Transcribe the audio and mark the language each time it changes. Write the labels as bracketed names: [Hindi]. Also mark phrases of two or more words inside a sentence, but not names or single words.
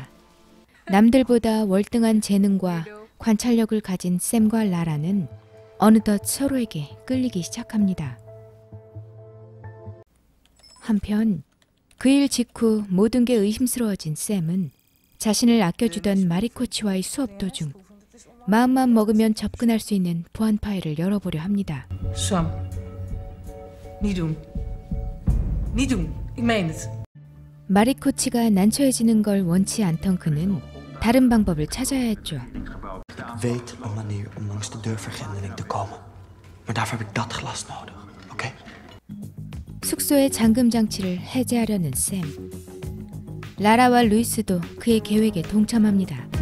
[Korean] 남들보다 월등한 재능과 관찰력을 가진 샘과 라라는 어느덧 서로에게 끌리기 시작합니다. 한편 그 일 직후 모든 게 의심스러워진 샘은 자신을 아껴주던 마리코치와의 수업 도중 마음만 먹으면 접근할 수 있는 보안 파일을 열어보려 합니다. [Dutch] Sam. Niet doen. Niet doen. Ik meen het. [Korean] 마리코치가 난처해지는 걸 원치 않던 그는 다른 방법을 찾아야 했죠. [Dutch] Ik weet een manier om langs de deurvergrendeling te komen. Maar daarvoor heb ik dat glas nodig, oké? [Korean] 숙소의 잠금 장치를 해제하려는 샘. 라라와 루이스도 그의 계획에 동참합니다.